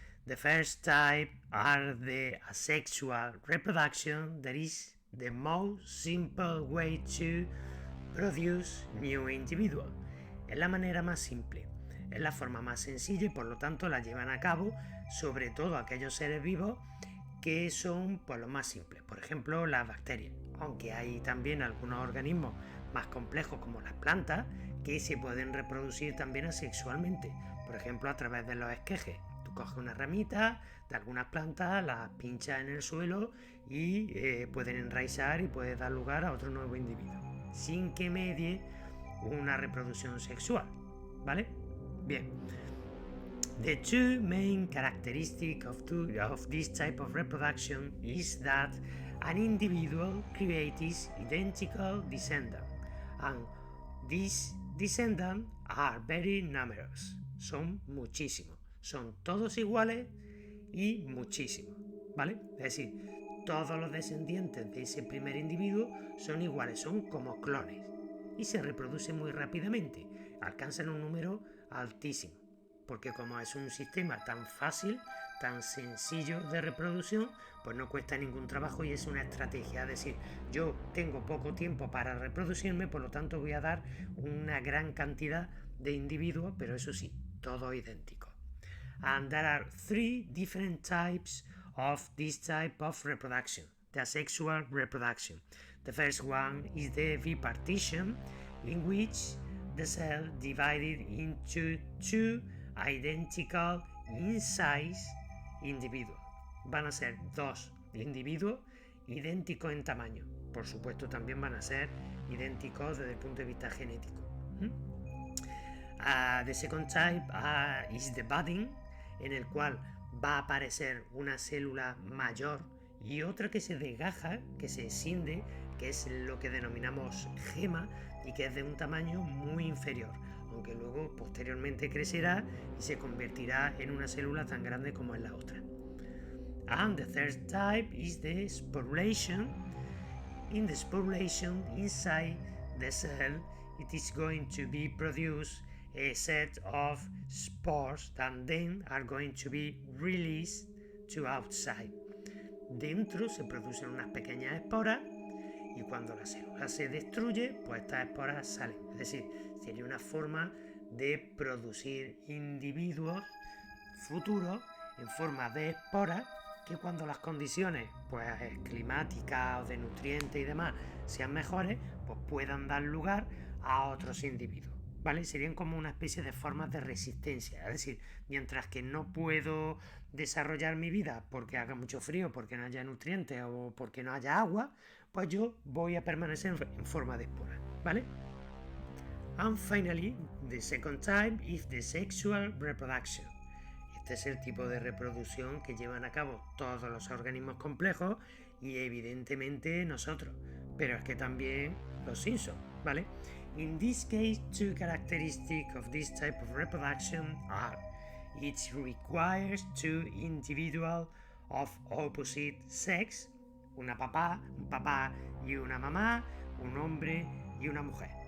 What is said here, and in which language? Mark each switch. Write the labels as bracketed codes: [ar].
[en] The first type are the asexual reproduction, that is the most simple way to produce new individuals. [es] Es la manera más simple, es la forma más sencilla y por lo tanto la llevan a cabo sobre todo aquellos seres vivos que son pues, los más simples, por ejemplo las bacterias. aunque hay también algunos organismos más complejos como las plantas que se pueden reproducir también asexualmente, por ejemplo a través de los esquejes. Tú coges una ramita de algunas plantas, las pinchas en el suelo y pueden enraizar y puedes dar lugar a otro nuevo individuo, sin que medie una reproducción sexual, ¿vale? Bien. [en] The two main characteristics of this type of reproduction is that an individual creates identical descendants, and these descendants are very numerous. [es] Son muchísimos, son todos iguales y muchísimos, ¿vale? Es decir, todos los descendientes de ese primer individuo son iguales, son como clones y se reproducen muy rápidamente, alcanzan un número altísimo, porque como es un sistema tan fácil, tan sencillo de reproducción, pues no cuesta ningún trabajo y es una estrategia, es decir, yo tengo poco tiempo para reproducirme, por lo tanto voy a dar una gran cantidad de individuos, pero eso sí, todos idénticos. [en] And there are three different types of this type of reproduction, the asexual reproduction. The first one is the bipartition, in which the cell divided into two identical in size individuos. [es] Van a ser dos individuos idénticos en tamaño. Por supuesto, también van a ser idénticos desde el punto de vista genético. [en] The second type is the budding, [es] en el cual va a aparecer una célula mayor y otra que se desgaja, que se escinde, que es lo que denominamos gema y que es de un tamaño muy inferior, aunque luego posteriormente crecerá y se convertirá en una célula tan grande como es la otra. [en] And the third type is the sporulation. In the sporulation, inside the cell, it is going to be produced a set of spores that then are going to be released to outside. [es] Dentro se producen unas pequeñas esporas y cuando la célula se destruye, pues estas esporas salen. Es decir, sería una forma de producir individuos futuros en forma de esporas que cuando las condiciones pues, climáticas o de nutrientes y demás sean mejores, pues puedan dar lugar a otros individuos. ¿Vale? Serían como una especie de formas de resistencia, es decir, mientras que no puedo desarrollar mi vida porque haga mucho frío, porque no haya nutrientes o porque no haya agua, pues yo voy a permanecer en forma de espora, ¿vale? [en] And finally, the second type is the sexual reproduction. [es] Este es el tipo de reproducción que llevan a cabo todos los organismos complejos y evidentemente nosotros, pero es que también los Simpsons, ¿vale? [en] In this case, two characteristics of this type of reproduction are: it requires two individuals of opposite sex, [es] un papá y una mamá, un hombre y una mujer.